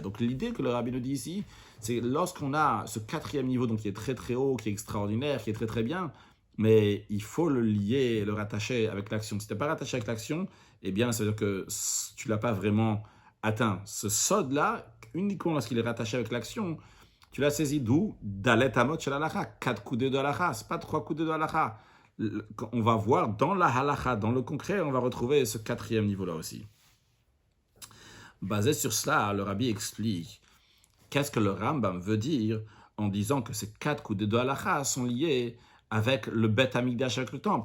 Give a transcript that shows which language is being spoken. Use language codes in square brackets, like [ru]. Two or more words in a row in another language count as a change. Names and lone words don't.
[fr] Donc l'idée que le Rabbi nous dit ici, c'est lorsqu'on a ce quatrième niveau, donc qui est très très haut, qui est extraordinaire, qui est très très bien, mais il faut le lier, le rattacher avec l'action. Si tu n'es pas rattaché avec l'action, eh bien ça veut dire que tu ne l'as pas vraiment atteint. Ce sod-là, uniquement lorsqu'il est rattaché avec l'action, tu l'as saisi d'où? [he] ד' אמות של הלכה, [fr] 4 coudées de halacha, ce n'est pas 3 coudées de halacha. On va voir dans la halacha, dans le concret, on va retrouver ce quatrième niveau-là aussi. Basé sur cela, le Rabbi explique qu'est-ce que le Rambam veut dire en disant que ces 4 coudées de halacha sont liés avec le [he] בית המקדש, [fr] avec le temple.